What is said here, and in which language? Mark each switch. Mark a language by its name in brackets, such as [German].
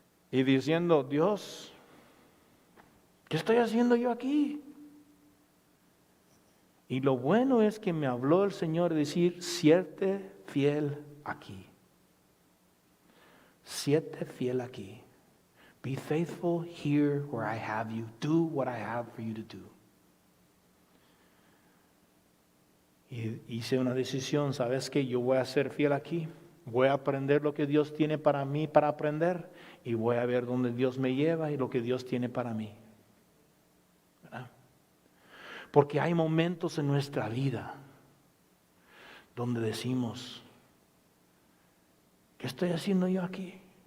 [Spanish] Y diciendo, Dios, ¿qué estoy haciendo yo aquí? Y lo bueno es que me habló el Señor decir, siete fiel aquí. Siete fiel aquí. [English] Be faithful here where I have you. Do what I have for you to do. [Spanish] Y hice una decisión, ¿sabes qué? Yo voy a ser fiel aquí, voy a aprender lo que Dios tiene para mí para aprender y voy a ver dónde Dios me lleva y lo que Dios tiene para mí. ¿Verdad? Porque hay momentos en nuestra vida donde decimos, ¿qué estoy haciendo yo aquí?